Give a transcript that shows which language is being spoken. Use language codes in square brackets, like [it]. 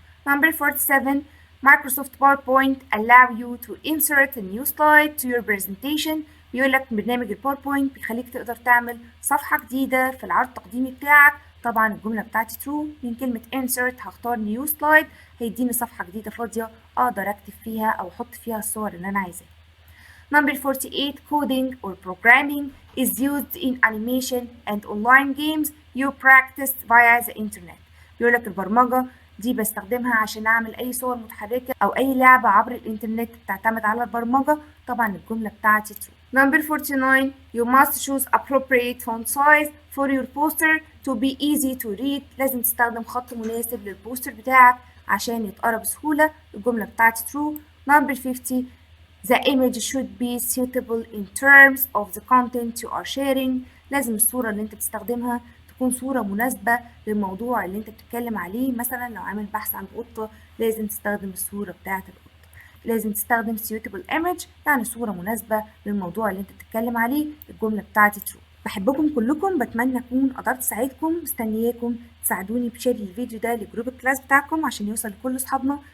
[en] Number 47. Microsoft PowerPoint allow you to insert a new slide to your presentation. [ar] بيقول لك برنامج الباوربوينت بيخليك تقدر تعمل صفحة جديدة في العرض التقديمي بتاعك. طبعا الجملة بتاعتي true. من كلمة insert هختار new slide، هيديني صفحة جديدة فاضية أقدر أكتب فيها أو أحط فيها الصور اللي أنا عايزاها. [en] Number 48. Coding or programming is used in animation and online games you practice via the internet. [ar] بيقول لك البرمجة دي بستخدمها عشان أعمل أي صور متحركة أو أي لعبة عبر الإنترنت بتعتمد على البرمجة. طبعا الجملة بتاعتي true. [en] Number 49. You must choose appropriate font size for your poster to be easy to read. [ar] لازم تستخدم خط مناسب للبوستر بتاعك عشان يتقرا بسهولة. الجملة بتاعتي true. [en] Number 50. The image should be suitable in terms of the content you are sharing. [ar] لازم الصورة اللي انت بتستخدمها تكون صورة مناسبة للموضوع اللي انت بتتكلم عليه. مثلا لو عامل بحث عن قطة لازم تستخدم الصورة بتاعة القطة. لازم تستخدم [en] suitable image [ar] يعني صورة مناسبة للموضوع اللي انت بتتكلم عليه. الجملة بتاعتي true. بحبكم كلكم، بتمنى اكون قدرت اساعدكم. مستنياكم تساعدوني بشير الفيديو ده لجروب الكلاس بتاعكم عشان يوصل لكل اصحابنا.